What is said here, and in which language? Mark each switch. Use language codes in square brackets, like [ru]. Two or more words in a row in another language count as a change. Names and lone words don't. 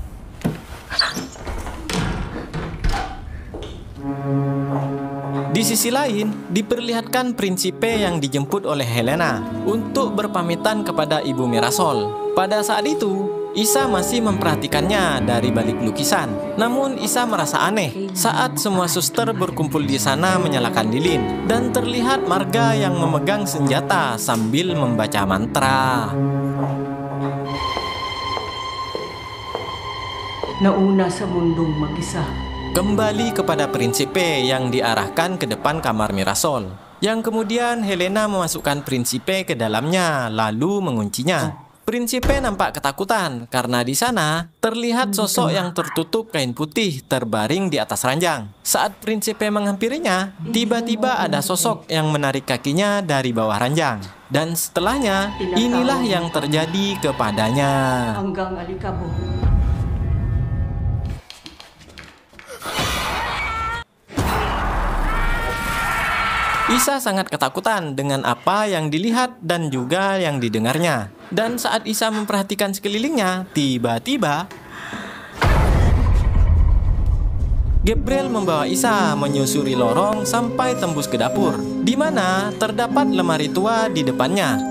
[id] Di sisi lain, diperlihatkan Prinsipe yang dijemput oleh Helena untuk berpamitan kepada Ibu Mirasol. Pada saat itu, Isa masih memperhatikannya dari balik lukisan. Namun Isa merasa aneh saat semua suster berkumpul di sana menyalakan lilin dan terlihat Marga yang memegang senjata sambil membaca mantra. [tl] Nauna sa mundong mag-isa. [id] Kembali kepada Prinsipe yang diarahkan ke depan kamar Mirasol. yang kemudian Helena memasukkan Prinsipe ke dalamnya lalu menguncinya. Prinsipe nampak ketakutan karena di sana terlihat sosok yang tertutup kain putih terbaring di atas ranjang. Saat Prinsipe menghampirinya, tiba-tiba ada sosok yang menarik kakinya dari bawah ranjang. Dan setelahnya, inilah yang terjadi kepadanya. [tl] Hanggang alikabok. [id] Isa sangat ketakutan dengan apa yang dilihat dan juga yang didengarnya. Dan saat Isa memperhatikan sekelilingnya, tiba-tiba Gabriel membawa Isa menyusuri lorong sampai tembus ke dapur, di mana terdapat lemari tua di depannya.